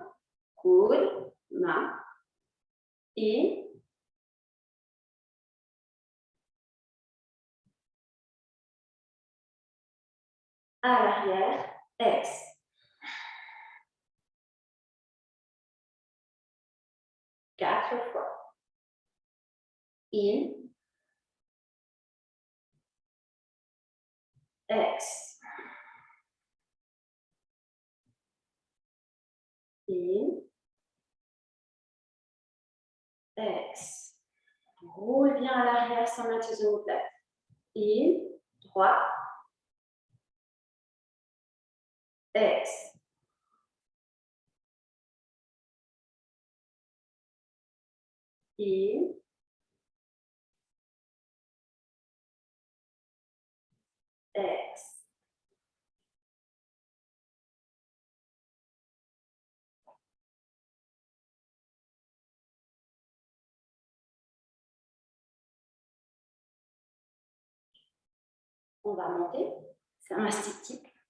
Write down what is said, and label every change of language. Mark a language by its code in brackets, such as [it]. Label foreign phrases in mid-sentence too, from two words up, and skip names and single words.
[fr] Coudes, main. In. À l'arrière. Ex. 4 fois. In. Ex. In. Ex. Roule bien à l'arrière sans mettre les omoplates. In. Droit. Ex. In. Ex. On va monter. C'est un mastic type.